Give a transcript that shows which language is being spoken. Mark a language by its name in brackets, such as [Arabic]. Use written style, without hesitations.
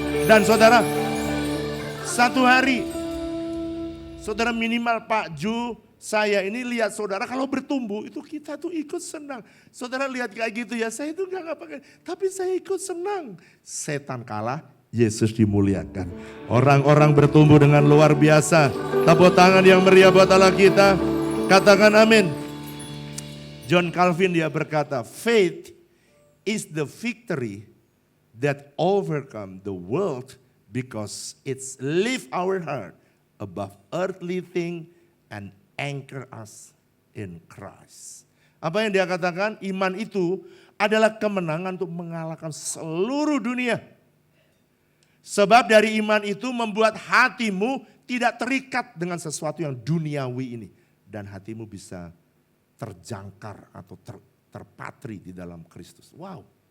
[Indonesian] Dan saudara, satu hari saudara minimal Pak Ju, saya ini lihat saudara kalau bertumbuh itu kita tuh ikut senang. Saudara lihat kayak gitu ya, saya itu gak pakai, tapi saya ikut senang. Setan kalah, Yesus dimuliakan. Orang-orang bertumbuh dengan luar biasa. Tepuk tangan yang meriah buat Allah kita. Katakan amin. [English] John Calvin [Indonesian] dia berkata, [English] faith is the victory that overcome the world because it's lift our heart above earthly thing and anchor us in Christ. [Indonesian] Apa yang dia katakan? Iman itu adalah kemenangan untuk mengalahkan seluruh dunia. Sebab dari iman itu membuat hatimu tidak terikat dengan sesuatu yang duniawi ini. Dan hatimu bisa terjangkar atau terpatri di dalam Kristus. Wow.